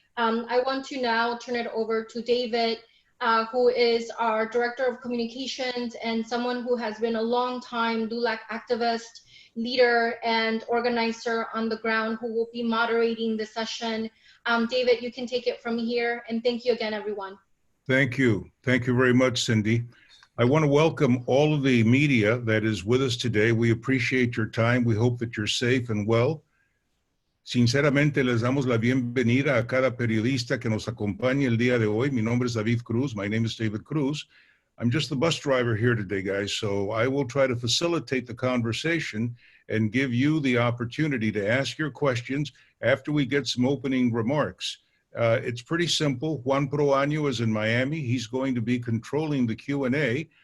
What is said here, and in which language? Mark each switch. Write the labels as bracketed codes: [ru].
[en] I want to now turn it over to David, who is our Director of Communications and someone who has been a long time LULAC activist, leader, and organizer on the ground, who will be moderating the session. David, you can take it from here, and thank you again, everyone. Thank you. Thank you very much, Sindy. I want to welcome all of the media that is with us today. We appreciate your time. We hope that you're safe and well. [es] Sinceramente, les damos la bienvenida a cada periodista que nos acompañe el día de hoy. Mi nombre es David Cruz. My name is David Cruz. [en] I'm just the bus driver here today, guys, so I will try to facilitate the conversation and give you the opportunity to ask your questions after we get some opening remarks. It's pretty simple. Juan Proaño is in Miami. He's going to be controlling the Q&A.